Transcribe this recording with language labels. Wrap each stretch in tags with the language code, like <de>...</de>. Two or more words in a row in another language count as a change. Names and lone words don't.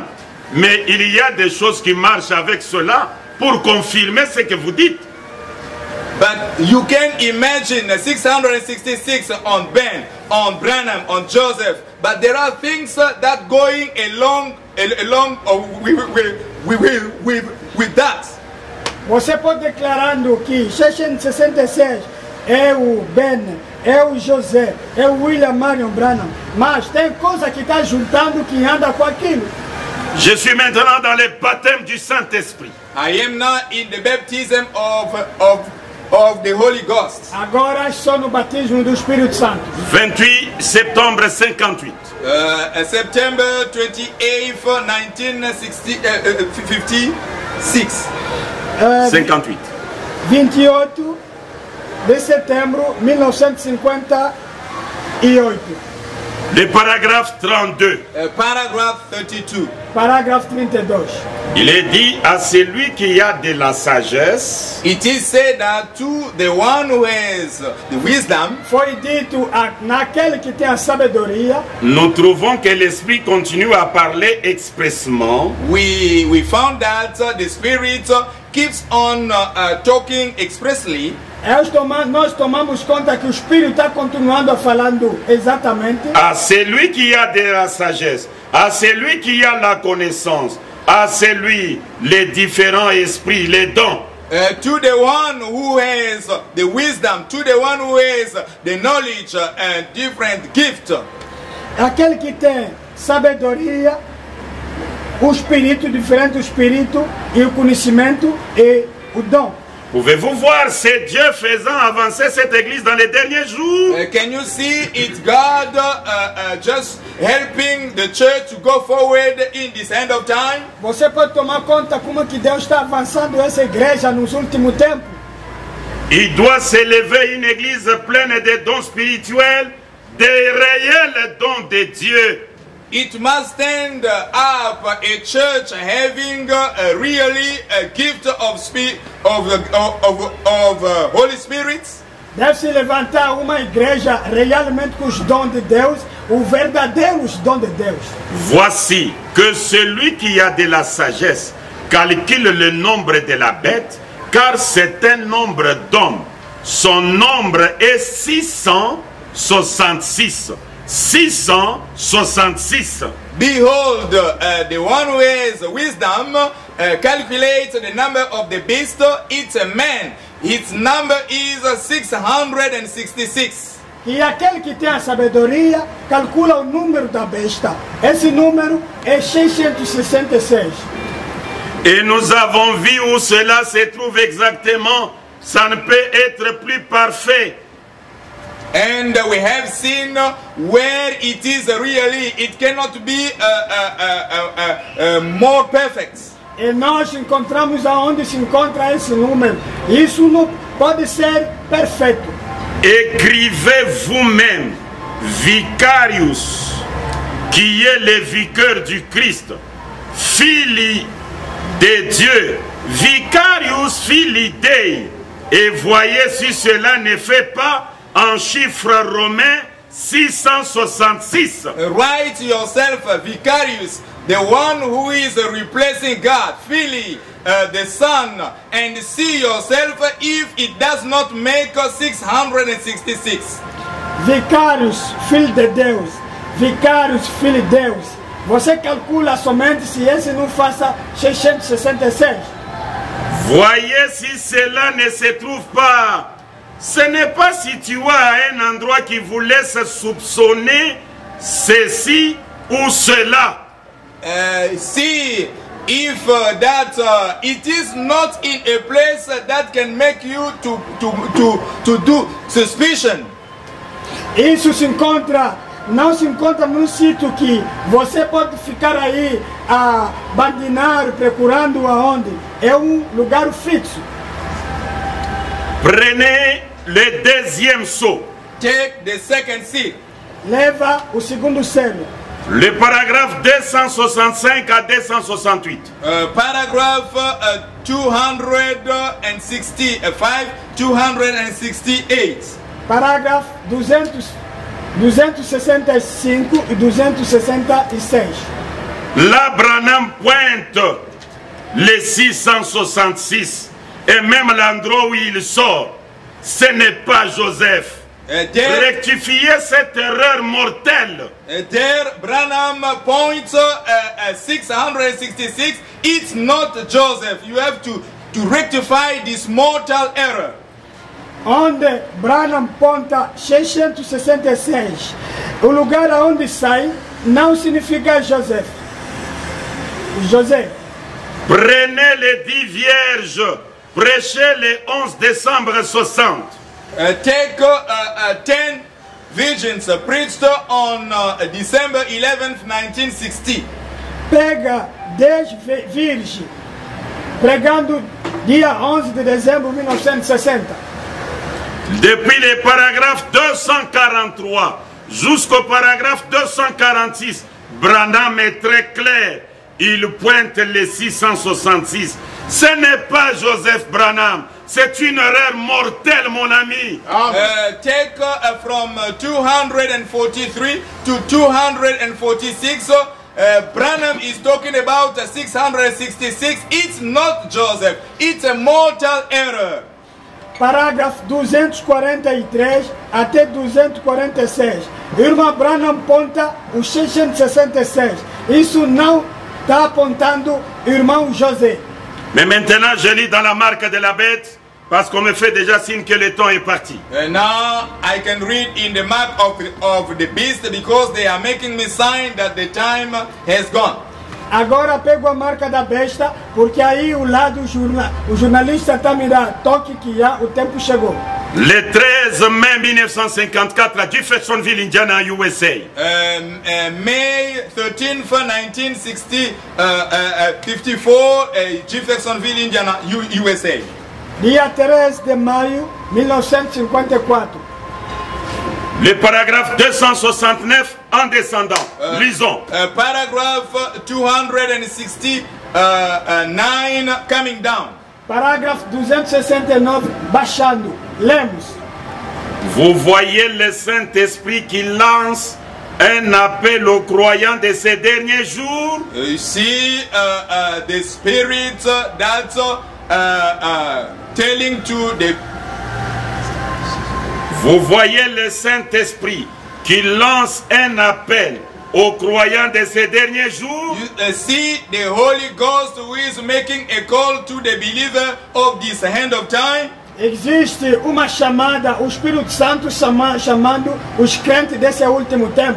<fr>Mais il y a des choses qui marchent avec cela pour confirmer ce que vous dites.</fr> <en>But you can imagine 666 on Ben, on Branham, on Joseph. But there are things that going along with that.</en> <pt>Você pode declarando que 666 é o Ben, é o José, é o William Marion Branham. Mas tem coisa que está juntando que anda com aquilo.</pt> <fr>Je suis maintenant dans le baptême du Saint-Esprit.</fr> <en>I am now in the baptism of the Holy Ghost.</en> <pt>Agora estou no batismo do Espírito Santo.</pt> <fr>28 septembre 58.</fr> <en>September 28th, 1956. 58.</en> <pt>28 de setembro de 1958.</pt> <fr>Le paragraphe 32.</fr> <en>Paragraph 32.</en> <pt>Parágrafo 32.</pt> <fr>Il est dit à celui qui a de la sagesse.</fr> <en>It is said that to the one who has the wisdom.</en> <pt>Foi dito naquele que tem a sabedoria.</pt> <fr>Nous trouvons que l'esprit continue à parler expressement.</fr> <en>We found that the Spirit keeps on talking expressly.</en> <pt>Nós tomamos conta que o Espírito está continuando falando exatamente.</pt> <fr>À celui qui a de la sagesse, à celui qui a la connaissance, à celui les différents esprits, les dons.</fr> <en>To the one who has the wisdom, to the one who has the knowledge and different gifts.</en> <pt>Aquele que tem sabedoria, o espírito, diferente espírito, e o conhecimento e o dom.</pt> <fr>Pouvez-vous voir, c'est Dieu faisant avancer cette église dans les derniers jours?</fr> <en>Can you see it's God just helping the church to go forward in this end of time?</en> <pt>Você pode tomar conta como que Deus está avançando essa igreja nos últimos tempos.</pt> <fr>Il doit s'élever une église pleine de dons spirituels, des réels dons de Dieu.</fr> <en>It must stand up a church having really a gift of Holy Spirit.</en> <pt>Deve se levantar uma igreja realmente com os dons de Deus, os verdadeiros dons de Deus.</pt> <fr>Voici que celui qui a de la sagesse calcule le nombre de la bête, car c'est un nombre d'hommes. Son nombre est 666. 666.</fr> <en>Behold, the one who has wisdom calculates the number of the beast. It's a man. Its number is 666.</en> <pt>E aquele que tem a sabedoria calcula o número da besta. Esse número é 666.</pt> <fr>Et nous avons vu où cela se trouve exactement. Ça ne peut être plus parfait.</fr> <en>And we have seen where it is really. It cannot be more perfect.</en> <pt>E nós encontramos aonde se encontra esse número. Isso não pode ser perfeito.</pt> <fr>Écrivez vous-même, Vicarius, qui est le vicaire du Christ, Fili de Dieu,</fr> <la>Vicarius Fili Dei,</la> <fr>et voyez si cela ne fait pas en chiffre romain 666.</fr> <en>Write yourself Vicarius, the one who is replacing God, Philly, the Son, and see yourself if it does not make 666.</en> <pt>Vicários, filho de Deus. Vicários, filho de Deus. Você calcula somente se esse não faça 666.</pt> <fr>Voyez si cela ne se trouve pas. Ce n'est pas situé à un endroit qui vous laisse soupçonner ceci ou cela.</fr> <en>See if that it is not in a place that can make you to do suspicion.</en> <pt>Isso se encontra, não se encontra num sítio que você pode ficar aí a bandinar, procurando aonde. É lugar fixo.</pt> <fr>Prenez le deuxième seau.</fr> <en>Take the second seat.</en> <pt>Leva o segundo selo.</pt> <fr>Le paragraphe 265 à 268.</fr> <en>Paragraph 265, 268.</en> <pt>Parágrafo 265 e 266.</pt> <fr>Là, Branham pointe les 666 et même l'endroit où il sort. Ce n'est pas Joseph. Rectifiez cette erreur mortelle.</fr> <en>There, Branham points 666. It's not Joseph. You have to rectify this mortal error.</en> <pt>Onde Branham ponta 666, o lugar aonde sai não significa José.</pt> <fr>Prenez les 10 vierges, prêchez le 11 décembre 60.</fr> <en>Take 10 virgins preached on December 11th, 1960.</en> <pt>Pega 10 virgens, pregando dia 11 de dezembro de 1960.</pt> <fr>Depuis le paragraphe 243 jusqu'au paragraphe 246, Branham est très clair. Il pointe les 666. Ce n'est pas Joseph Branham. C'est une erreur mortelle, mon ami.</fr> <en>Take from 243 to 246. Branham is talking about 666. It's not Joseph. It's a mortal error.</en> <pt>parágrafo 243 até 246. Irmã Branham aponta o 666. Isso não está apontando o irmão José.</pt> <fr>Mais maintenant, je lis dans la marque de la bête, parce qu'on me fait déjà signe que le temps est parti.</fr> <en>And now I can read in the mark of the beast because they are making me sign that the time has gone.</en> <pt>Agora pego a marca da besta, porque aí o lado o jornalista está me dando toque que já o tempo chegou.</pt> <fr>Le 13 mai 1954 à Jeffersonville, Indiana, USA.</fr> <en>May 13th, 1954, Jeffersonville, Indiana, USA.</en> <pt>Dia 13 de maio 1954.</pt> <fr>Le paragraphe 269 en descendant. Lisons.</fr> <en>Paragraph 269 coming down.</en> <pt>Parágrafo 269 baixando. Lemos.</pt> <fr>Vous voyez le Saint-Esprit qui lance un appel aux croyants de ces derniers jours.</fr> <en>You see the Spirit that's telling to the...</en> <fr>Vous voyez le Saint-Esprit qui lance un appel aux croyants de ces derniers jours.</fr> <en>You see the Holy Ghost who is making a call to the believer of this end of time.</en> <pt>Existe uma chamada, o Espírito Santo chamando os crentes desse último tempo.</pt>